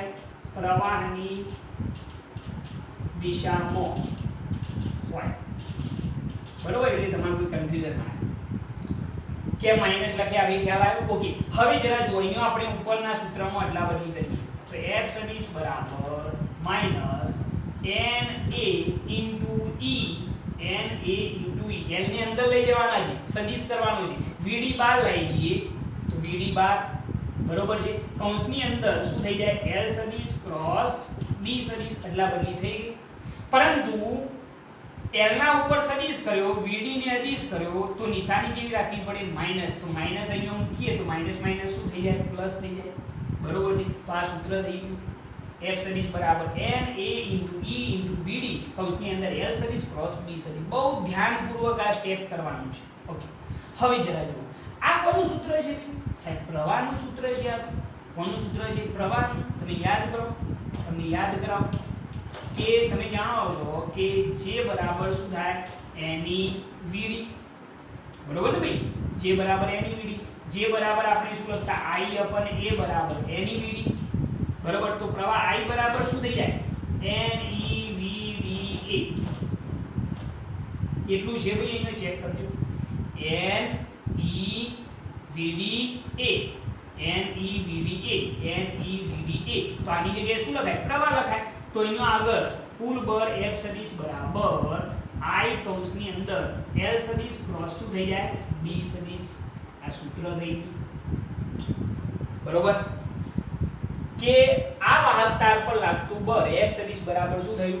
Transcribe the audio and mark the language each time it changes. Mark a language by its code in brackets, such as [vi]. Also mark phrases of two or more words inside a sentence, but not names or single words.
[gu] પ્રવાહની દિશામાં હોય, બરોબર। એટલે તમારું કોઈ કન્ફ્યુઝન ના આવે કે માઈનસ લખે આવી ખ્યાલ આવ્યો? ઓકે, હવે જરા જો અહીંયા આપણે ઉપરના સૂત્રમાં અદલા બદલી કરીએ તો f સદિશ બરાબર માઈનસ [en] na into e na into e, [gu] l ને અંદર લઈ જવાના છે, સદિશ કરવાનો છે, vd બાર લઈ લઈએ તો vd બાર બરોબર છે, કૌંસની અંદર શું થઈ જાય? l સદિશ ક્રોસ b સદિશ અદલા બદલી થઈ ગઈ, પરંતુ l ના ઉપર સદિશ કર્યો, vd ને અદિશ કર્યો તો નિશાની કેવી રાખવી પડે? માઈનસ, તો માઈનસ અહીંયા મૂકીએ તો માઈનસ માઈનસ શું થઈ જાય? પ્લસ થઈ જાય, બરોબર છે। તો આ સૂત્ર થઈ ગયું f સદિશ બરાબર [en] na into e into vd [gu] કૌંસની અંદર l સદિશ ક્રોસ b સદિશ। બહુ ધ્યાનપૂર્વક આ સ્ટેપ કરવાનું છે, ઓકે। હવે જરા જુઓ આ કોનું સૂત્ર છે? સાહેબ પ્રવાહનું સૂત્ર છે। આ તો કોનું સૂત્ર છે? પ્રવાહનું। તમે યાદ કરો, તમને યાદ કરાવો કે તમે જાણો છો કે j બરાબર શું થાય? ne vd, બરોબર ને ભાઈ? j બરાબર ne vd, j બરાબર આપણે શું લખતા? [en] i upon a [gu] બરાબર ne vd, બરોબર। તો પ્રવાહ i બરાબર શું થઈ જાય? ne vda, એટલું છે ભાઈ, અહીંયા ચેક કરજો, ne vda, ne vda, ne vda। તો આની જગ્યાએ શું લખાય? પ્રવાહ લખાય। તો અહીંયા આગળ કુલ બળ f સદિશ બરાબર i કૌંસની અંદર l સદિશ ક્રોસ શું થઈ જાય? b સદિશ। આ સૂત્ર થઈ ગયું, બરોબર કે આ વાહક તાર પર લાગતું બળ f સદિશ બરાબર શું થયું?